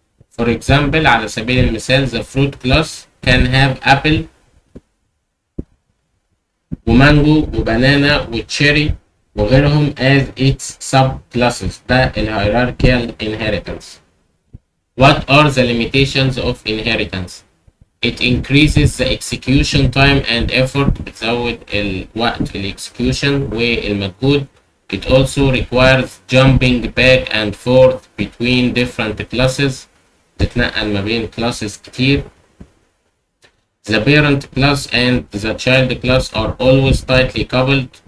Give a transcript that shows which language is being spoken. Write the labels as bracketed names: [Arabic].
[English] For example [Arabic] على سبيل المثال [English] the fruit class can have apple [Arabic] ومانجو وبنانا وتشيري وغيرهم [English] as its subclasses. ده ال hierarchical inheritance. What are the limitations of inheritance? It increases the execution time and effort. [Arabic] بتزود الوقت الexecution والمجهود. [English] It also requires jumping back and forth between different classes. [Arabic] تتنقل ما بين classes كتير. [English] The parent class and the child class are always tightly coupled.